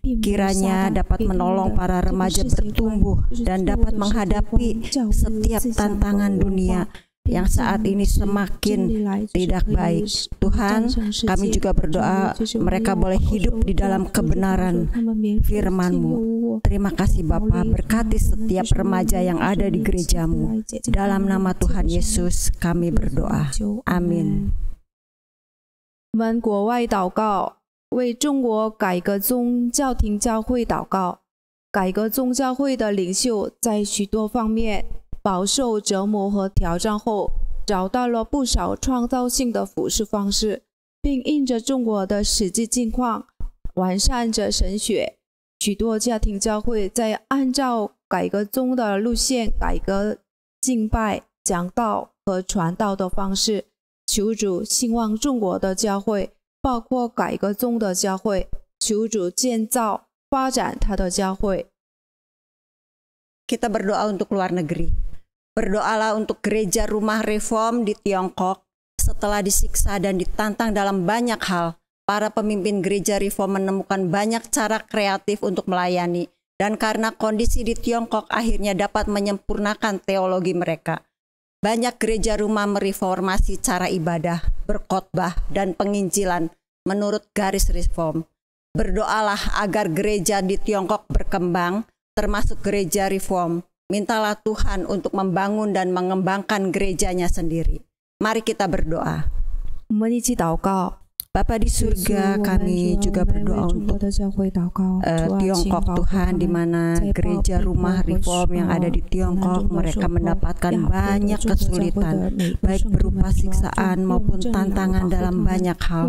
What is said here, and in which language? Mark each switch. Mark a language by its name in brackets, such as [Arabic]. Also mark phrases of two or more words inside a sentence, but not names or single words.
[Indonesian] Kiranya dapat menolong para remaja bertumbuh dan dapat menghadapi setiap tantangan dunia yang saat ini semakin tidak baik. Tuhan, kami juga berdoa mereka boleh hidup di dalam kebenaran firman-Mu. Terima kasih Bapa, berkati setiap remaja yang ada di gereja-Mu. Dalam nama Tuhan Yesus kami berdoa. Amin. [Chinese] 我们国外祷告，为中国改革宗教廷教会祷告。改革宗教会的领袖在许多方面 饱受折磨和挑战后，找到了不少创造性的服事方式，并因着中国的实际境况，完善着神学。许多家庭教会在按照改革宗的路线，改革敬拜、讲道和传道的方式。求主兴旺中国的教会，包括改革宗的教会。求主建造、发展他的教会。 [Indonesian] Kita berdoa untuk luar negeri. Berdoalah untuk gereja rumah reform di Tiongkok. Setelah disiksa dan ditantang dalam banyak hal, para pemimpin gereja reform menemukan banyak cara kreatif untuk melayani. Dan karena kondisi di Tiongkok akhirnya dapat menyempurnakan teologi mereka. Banyak gereja rumah mereformasi cara ibadah, berkhotbah, dan penginjilan menurut garis reform. Berdoalah agar gereja di Tiongkok berkembang, termasuk gereja reform. Mintalah Tuhan untuk membangun dan mengembangkan gerejanya sendiri. Mari kita berdoa. [Chinese] 我们一起祷告。 [Indonesian] Bapa di surga, kami juga berdoa untuk Tiongkok Tuhan, di mana gereja rumah reform yang ada di Tiongkok mereka mendapatkan banyak kesulitan, baik berupa siksaan maupun tantangan dalam banyak hal.